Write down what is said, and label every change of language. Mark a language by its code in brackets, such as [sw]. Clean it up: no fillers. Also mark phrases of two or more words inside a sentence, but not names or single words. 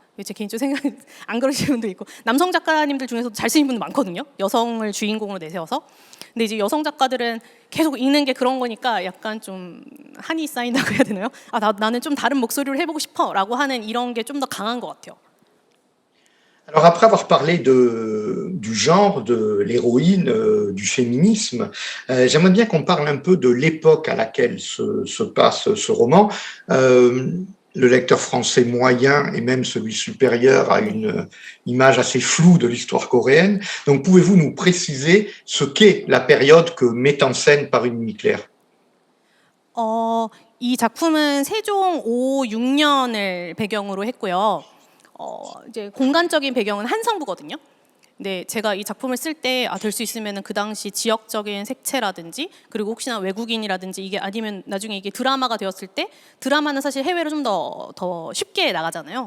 [ko] 제 개인적 생각 안 그러시는 분도 있고 남성 작가님들 중에서도 잘 쓰는 분도 많거든요. 여성을 주인공으로 내세워서. 근데 이제 여성 작가들은 계속 읽는 게 그런 거니까 약간 좀 한이 쌓인다고 해야 되나요? 나는 좀 다른 목소리를 해보고 싶어라고 하는 이런 게 좀 더 강한 것 같아요. [fr] Alors après avoir parlé du genre, de l'héroïne, du féminisme, j'aimerais bien qu'on parle un peu de l'époque à laquelle se passe ce roman. Le lecteur français moyen et même celui supérieur a une image assez floue de l'histoire coréenne. Donc pouvez-vous nous préciser ce qu'est la période que met en scène Paris Nuit Claire? [ko] 이 작품은 세종 5, 6년을 배경으로 했고요. 이제 공간적인 배경은 한성부거든요. 근데 제가 이 작품을 쓸 때 될 수 있으면 그 당시 지역적인 색채라든지 그리고 혹시나 외국인이라든지 이게 아니면 나중에 이게 드라마가 되었을 때 드라마는 사실 해외로 좀 더 쉽게 나가잖아요.